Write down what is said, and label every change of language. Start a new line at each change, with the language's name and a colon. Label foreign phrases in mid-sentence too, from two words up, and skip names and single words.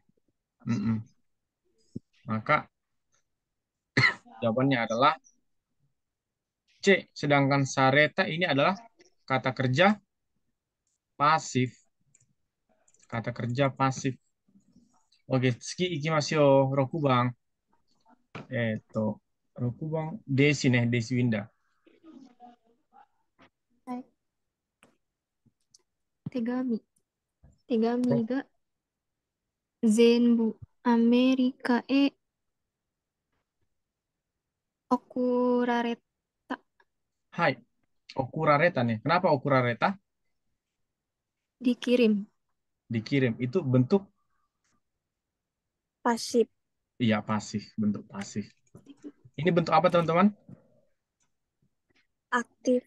Indonesian: Maka jawabannya adalah C. Sedangkan sareta ini adalah kata kerja pasif. Kata kerja pasif. Oke,
Japanese: つき行きますよ。六番. 六番ですね、です Winda. はい。手紙が全部アメリカへ送られた。
Indonesian: Hai. Okurareta nih. Kenapa okurareta? Dikirim. Dikirim. Itu bentuk, Pasif. iya pasif. Bentuk pasif. Ini bentuk apa teman-teman? Aktif.